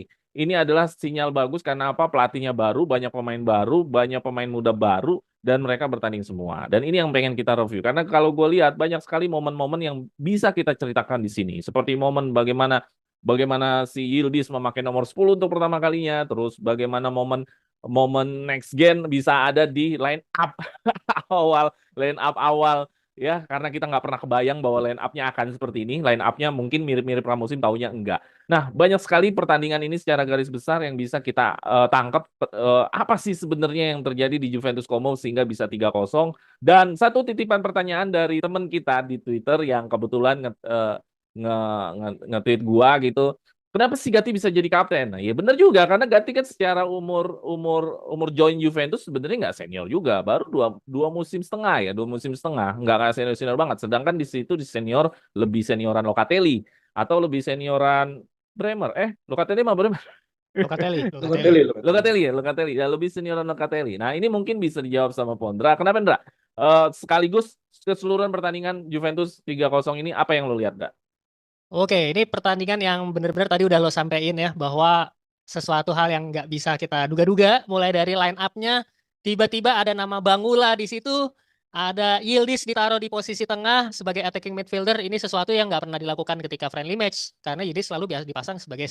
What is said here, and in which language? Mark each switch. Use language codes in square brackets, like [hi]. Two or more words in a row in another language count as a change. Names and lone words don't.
[id] Ini adalah sinyal bagus karena apa? Pelatihnya baru, banyak pemain muda baru, dan mereka bertanding semua. Dan ini yang pengen kita review. Karena kalau gue lihat banyak sekali momen-momen yang bisa kita ceritakan di sini. Seperti momen bagaimana bagaimana si Yildiz memakai nomor 10 untuk pertama kalinya, terus bagaimana momen momen [en] next gen [id] bisa ada di [en] line up line up [id] awal ya karena kita nggak pernah kebayang bahwa [en] line up- [id] nya akan seperti ini. [en] Line up- [id] nya mungkin mirip-mirip pramusim, taunya enggak. Nah, banyak sekali pertandingan ini secara garis besar yang bisa kita tangkap apa sih sebenarnya yang terjadi di Juventus Como sehingga bisa 3-0. Dan satu titipan pertanyaan dari teman kita di Twitter yang kebetulan nge-tweet gua gitu. Kenapa sih Gatti bisa jadi kapten? Nah, ya benar juga karena Gatti kan secara umur umur umur join Juventus sebenarnya nggak senior juga, baru dua musim setengah ya, 2 musim setengah, nggak senior senior banget. Sedangkan di situ di senior lebih senioran Locatelli atau lebih senioran Bremer. Locatelli mah Bremer. Locatelli, Locatelli. Locatelli, Locatelli. Locatelli ya lebih senioran Locatelli. Nah ini mungkin bisa dijawab sama Pondra. Kenapa Ndra? Sekaligus keseluruhan pertandingan Juventus 3-0 ini apa yang lo lihat, Ndra? Oke, ini pertandingan yang benar-benar tadi udah lo sampein ya, bahwa sesuatu hal yang nggak bisa kita duga-duga, mulai dari [en] line up- [id] nya, tiba-tiba ada nama Bangula di situ, ada Yildiz ditaruh di posisi tengah sebagai [en] attacking midfielder, [id] ini sesuatu yang nggak pernah dilakukan ketika [en] friendly match, [id] karena Yildiz selalu biasa dipasang sebagai